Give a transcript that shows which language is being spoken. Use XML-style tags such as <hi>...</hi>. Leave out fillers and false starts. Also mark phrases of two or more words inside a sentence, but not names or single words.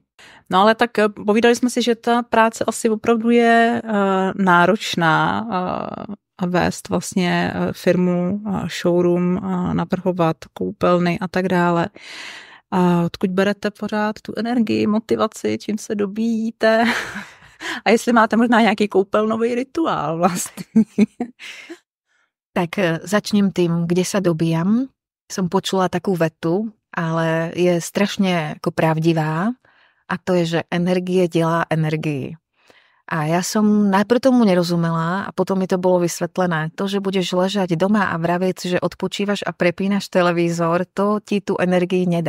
<cs>No ale tak povídali jsme si, že ta práce asi opravdu je náročná a vést vlastně firmu, showroom, navrhovat koupelny a tak dále. A odkud berete pořád tu energii, motivaci, čím se dobíjíte? A jestli máte možná nějaký koupelnový rituál vlastně?</cs> <sk>Tak začnem tým, kde sa dobíjam. Som počula takú vetu, ale je strašne ako pravdivá. A to je, že energie delá energii. A ja som najprv tomu nerozumela a potom mi to bolo vysvetlené. To, že budeš ležať doma a vravieť si, že odpočívaš a prepínaš televízor, to ti tú energii nedá.</sk>